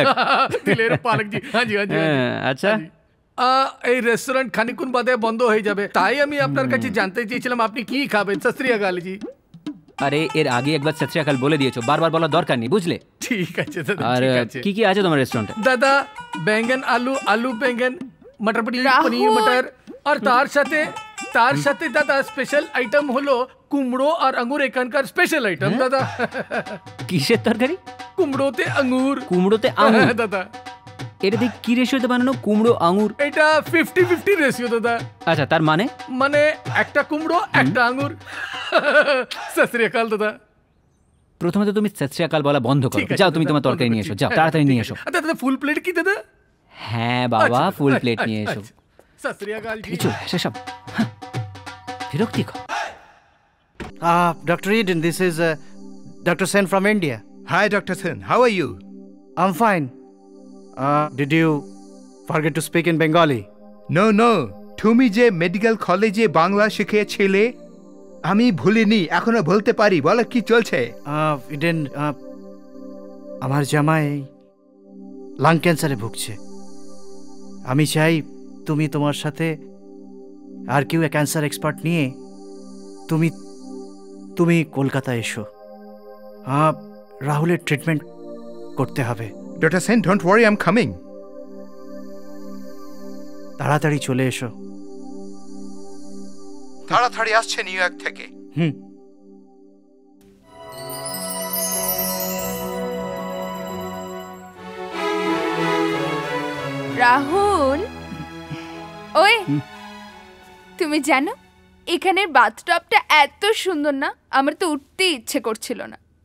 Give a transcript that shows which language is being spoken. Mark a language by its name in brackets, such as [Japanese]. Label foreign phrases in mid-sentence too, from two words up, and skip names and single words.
[Bangla] দিলের পালক জি, হ্যাঁ জি, হ্যাঁ জি, হ্যাঁ জি। আচ্ছা, এই রেস্টুরেন্ট খানিকক্ষণ বাদে বন্ধ হয়ে যাবে, তাই আমি আপনার কাছে জানতে চেয়েছিলাম আপনি কি খাবেন। [Punjabi] সত শ্রী আকাল জি। [Bangla] আরে এর আগে একবার [Punjabi] ਸਤ ਸ੍ਰੀ ਅਕਾਲ [Bangla] বলে দিয়েছো, বারবার বলার দরকার নেই, বুঝলে? ঠিক আছে দাদা, আর ঠিক আছে। কি কি আছে তোমার রেস্টুরেন্টে? দাদা, [Hindi] बैंगन आलू, आलू बैंगन, मटर पनीर, राहुल! पनीर मटर, और [Bangla] তার সাথে তার সাথে দাদা স্পেশাল আইটেম হলো কুমড়ো আর আঙ্গুর এখানকার স্পেশাল আইটেম দাদা। কিসের তরকারি? কুমড়োতে আঙ্গুর। কুমড়োতে আঙুর? হ্যাঁ দাদা। এটা দিয়ে কি রেশিওতে বানানো? কুমড়ো আঙুর? এটা 50-50 রেশিও দাদা। আচ্ছা, তার মানে? মানে একটা কুমড়ো একটা আঙ্গুর। [Punjabi] ਸਤ ਸ੍ਰੀ ਅਕਾਲ ਦਾਦਾ। [Bangla] প্রথমে তো তুমি [Punjabi] ਸਤ ਸ੍ਰੀ ਅਕਾਲ [Bangla] বলা বন্ধ করো। যাও তুমি তোমার তরকারি নিয়ে এসো, যাও তাড়াতাড়ি নিয়ে এসো। দাদা [English] full plate [Bangla] কি দাদা? হ্যাঁ বাবা, [English] full plate [Bangla] নিয়ে এসো। [Punjabi] ਸਤ ਸ੍ਰੀ ਅਕਾਲ ਜੀ। [Bangla] কিছু সেসব বিরক্তিকর। [English] Dr. Eden, this is Dr. Sen from India. Hi, Dr. Sen. How are you? I'm fine. Did you forget to speak in Bengali? No, no. [Bangla] তুমি যে মেডিকেল কলেজে বাংলা শিখিয়েছিলে আমি ভুলিনি, এখনো বলতে পারি। বলো কি চলছে? Eden, আমার জামাই লাং ক্যান্সারে ভুগছে। আমি চাই তুমি তোমার সাথে আর কেউ [English] cancer expert [Bangla] নিয়ে তুমি কলকাতা এসো। রাহুলের ট্রিটমেন্ট করতে হবে। [English] Dr. Sen, don't worry, I'm coming. [Bangla] তাড়াতাড়ি চলে এসো। তাড়াতাড়ি আসছে নিউ ইয়র্ক থেকে। রাহুল, ওই তুমি জানো এখানের বাথটবটা এত সুন্দর না, আমার তো উঠতে ইচ্ছে করছিল না।